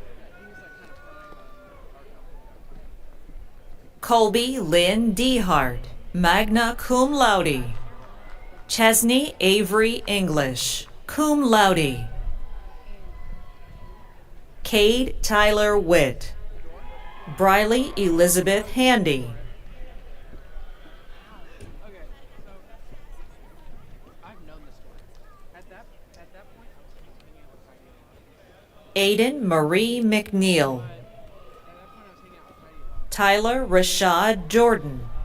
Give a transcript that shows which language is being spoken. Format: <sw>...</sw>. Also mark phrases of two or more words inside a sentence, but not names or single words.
<en>Colby Lynn Dehart,</en> <la>magna cum laude.</la> <en>Chesney Avery English,</en> <la>cum laude.</la> <en>Cade Tyler Witt. Briley Elizabeth Handy. Aiden Marie McNeil. Tyler Rashad Jordan.</en>